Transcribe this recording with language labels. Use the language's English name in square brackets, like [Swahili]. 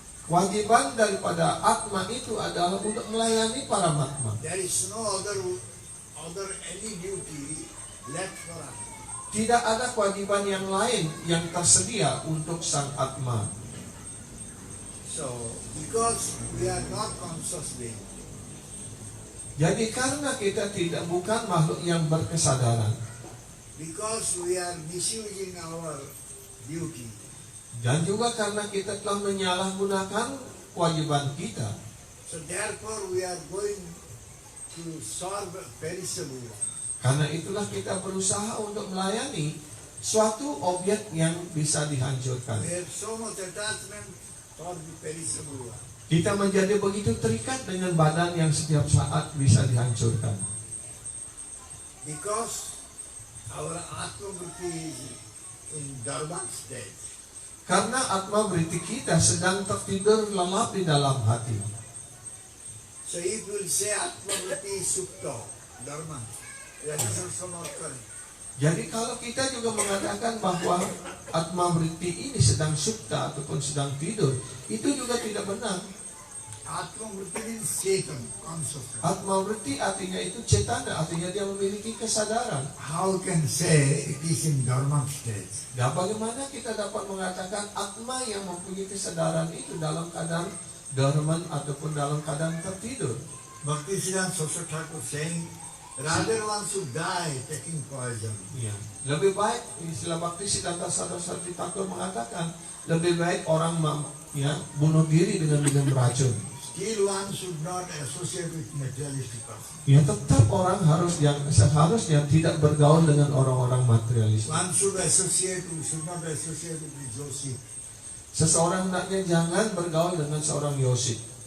[Indonesian] Kewajiban daripada Atma itu adalah untuk melayani Paramatma. [English] There is no other any duty left for Atma. [Indonesian] Tidak ada kewajiban yang lain yang tersedia untuk sang Atma. [English] So because we are not conscious being, [Indonesian] Jadi karena kita bukan makhluk yang berkesadaran, [English] because we are misusing our duty, [Indonesian] dan juga karena kita telah menyalahgunakan kewajiban kita, [English] so therefore we are going to serve perishable one. [Indonesian] karena itulah kita berusaha untuk melayani suatu objek yang bisa dihancurkan. [English] We have so much attachment for the perishable one. [Indonesian] Kita menjadi begitu terikat dengan badan yang setiap saat bisa dihancurkan. [English] Because our Atma-vritti is in dormant state. [Indonesian] Karena Atma vritti kita sedang tertidur lelap di dalam hati. [English] So if you will say Atma-vritti is supta, dormant, that is also not correct. [Indonesian] Jadi kalau kita juga mengatakan bahwa Atma vritti ini sedang supta ataupun sedang tidur, itu juga tidak benar. [English] Atma-vritti means Chetan, consciousness. [Indonesian] Atma vritti artinya itu cetana, artinya dia memiliki kesadaran. [English] How can say it is in dormant state? [Indonesian] Dan bagaimana kita dapat mengatakan Atma yang mempunyai kesadaran itu dalam keadaan dormant ataupun dalam keadaan tertidur? [English] Bhaktisiddhanta Saraswati Thakur saying, rather one should die taking poison. [Indonesian] Ya, lebih baik istilah Bhaktisiddhanta Saraswati Thakur mengatakan lebih baik orang bunuh diri dengan minum racun. [English] Still one should not associate with materialistic person. [Indonesian] Ya tetap orang seharusnya tidak bergaul dengan orang-orang materialis. [English] One should not associate with the Joshi. [Indonesian] Seseorang hendaknya jangan bergaul dengan seorang Yosip.